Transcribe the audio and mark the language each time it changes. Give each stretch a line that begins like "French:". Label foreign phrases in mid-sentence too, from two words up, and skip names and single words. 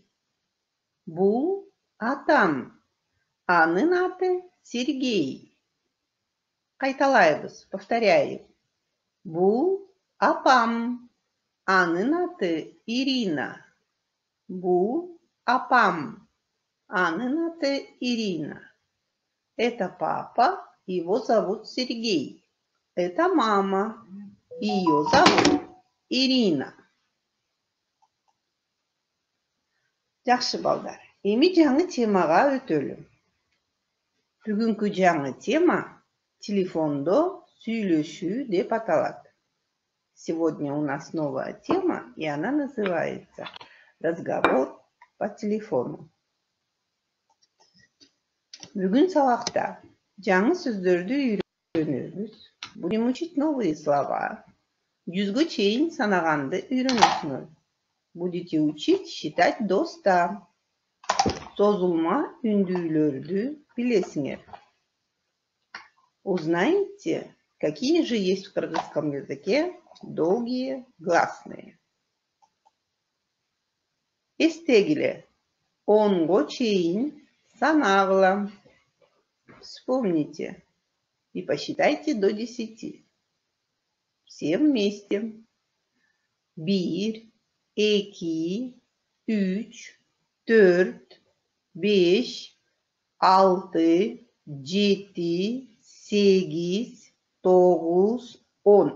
Kyrgyz: Бул атам. Анын аты Сергей. Кайталайбыз, повторяем. Бул апам. Анын аты Ирина. Бул апам. Анын аты Ирина.
Russian: Это папа, его зовут Сергей. Это мама, ее зовут Ирина.
Kyrgyz: Жакшы балдар, эми жаңы темага өтөлү. Бүгүнкү жаңы тема телефондо сүйлөшүү деп аталат.
Russian: Сегодня у нас новая тема, и она называется «Разговор по телефону».
Kyrgyz: Бүгүн сабакта жаңы сөздөрдү үйрөнөбүз.
Russian: Будем учить новые слова.
Kyrgyz: 100'ге чейин санаганды үйрөнөсүңөр.
Russian: Будете учить считать до 100.
Kyrgyz: Созулма үндүүлөрдү билесиңер.
Russian: Узнаете, какие же есть в кыргызском языке долгие гласные.
Kyrgyz: Эстегиле. 10'ге чейин санагыла.
Russian: Вспомните и посчитайте до 10. Все вместе. 1, 2, 3, 4, 5, 6, 7, 8, 9, 10.